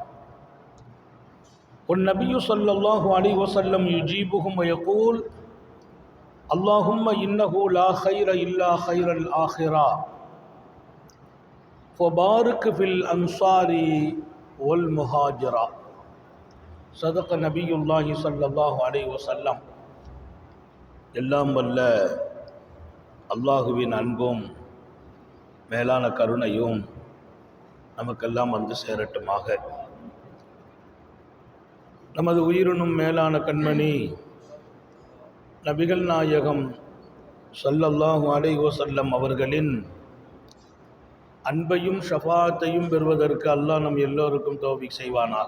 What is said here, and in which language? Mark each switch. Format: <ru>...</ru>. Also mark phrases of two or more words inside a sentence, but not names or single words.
<ar>والنبي صلى الله عليه وسلم يجيبهم ويقول اللهم إنه لا خير إلا خير الآخرة فبارك في الأنصار والمهاجرة صدق نبي الله صلى الله عليه وسلم.</ar> <ta>எல்லாம் வல்ல அல்லாஹுவின் அன்பும் மேலான கருணையும் நமக்கெல்லாம் வந்து சேரட்டுமாக. நமது உயிரினும் மேலான கண்மணி நபிகள் நாயகம்</ta> <ar>صلى الله عليه وسلم</ar> <ta>அவர்களின் அன்பையும் ஷஃபாத்தையும் பெறுவதற்கு அல்லாஹ் நம் எல்லோருக்கும் தௌஃபீக் செய்வானாக.</ta>